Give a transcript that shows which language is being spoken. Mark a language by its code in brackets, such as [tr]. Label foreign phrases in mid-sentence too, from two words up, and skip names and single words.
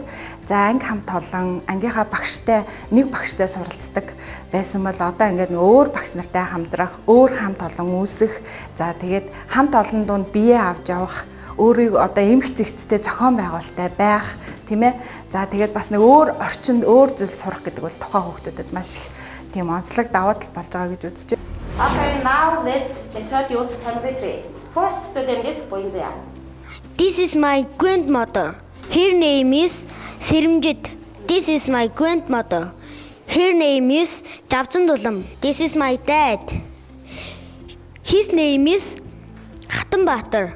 [mn] За анги хамт олон ангийнхаа багштай нэг багштай суралцдаг байсан бол одоо ингээд өөр багш нартай хамтрах, өөр хамт олон үүсэх, за тэгээд хамт олон донд бие авч явах, өөрийг одоо эмх зэгцтэй зохион байгуулалттай байх, тийм ээ. За тэгээд бас нэг өөр орчинд өөр зүйл сурах гэдэг бол тухайн хүүхдүүдэд маш их тийм онцлог даваа тал болж байгаа гэж үзэж байна. [en] Okay, now let's introduce family tree. First student is Boinzia. This is my grandmother. Her name is Serimjit. This is my grandmother. Her name is Javzundulam. This is my dad. His name is Hatambatar.